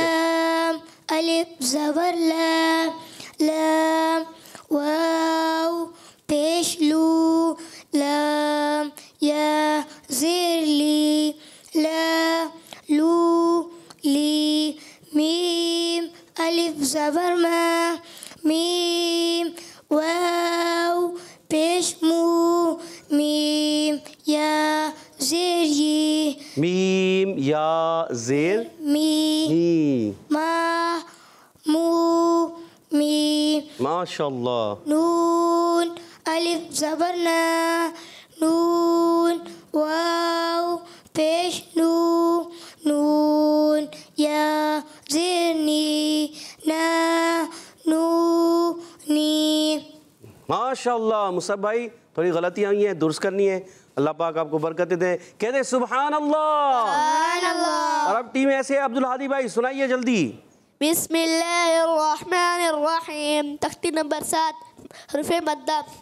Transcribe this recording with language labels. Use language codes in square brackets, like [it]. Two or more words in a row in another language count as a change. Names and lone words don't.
[ur] لام الف زبر لا، لام واو پیش لو، لام یا زیر لی، لا لو لی، میم الف زبر ما، میم واو پیش مو، میم یا زیر ی، میم یا زیر می می، ما مو می، [ar] ماشاء اللہ، [ur] نون الف زبر نا، نون واو پیش نو، نون یا زیر نی، نا نو نی. [ar] ماشاء اللہ. [ur] مصعب بھائی تھوڑی غلطیاں ہوئی ہیں، درست کرنی ہے. اللہ پاک آپ کو برکت دے. کہتے [ar] سبحان اللہ. سبحان اللہ. [ur] اور اب ٹیم ایسے عبدالہادی بھائی سنائیے جلدی. [ar] بسم اللہ الرحمن الرحیم. [ur] تختی نمبر 7 حرف مدہ.